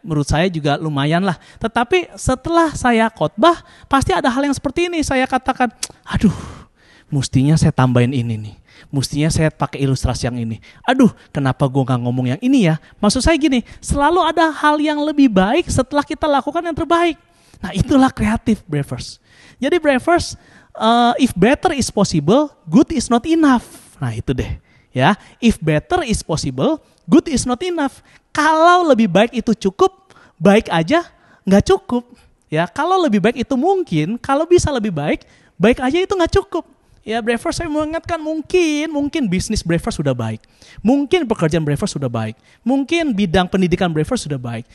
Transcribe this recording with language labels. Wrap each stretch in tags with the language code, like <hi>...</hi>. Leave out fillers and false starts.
<id>Menurut saya juga lumayan lah. Tetapi setelah saya khotbah, pasti ada hal yang seperti ini. Saya katakan, aduh, mestinya saya tambahin ini nih. Mestinya saya pakai ilustrasi yang ini. Aduh, kenapa gue gak ngomong yang ini ya? Maksud saya gini, selalu ada hal yang lebih baik setelah kita lakukan yang terbaik. Nah, itulah kreatif, Bravers.</id> <en>Jadi Bravers, if better is possible, good is not enough.</en> <id>Nah, itu deh.</id> <en>Ya, if better is possible, good is not enough.</en> <id>Kalau lebih baik itu cukup, baik aja nggak cukup. Ya, kalau lebih baik itu mungkin, kalau bisa lebih baik, baik aja itu nggak cukup. Ya, Bravers, saya mengingatkan mungkin bisnis Bravers sudah baik. Mungkin pekerjaan Bravers sudah baik. Mungkin bidang pendidikan Bravers sudah baik.</id>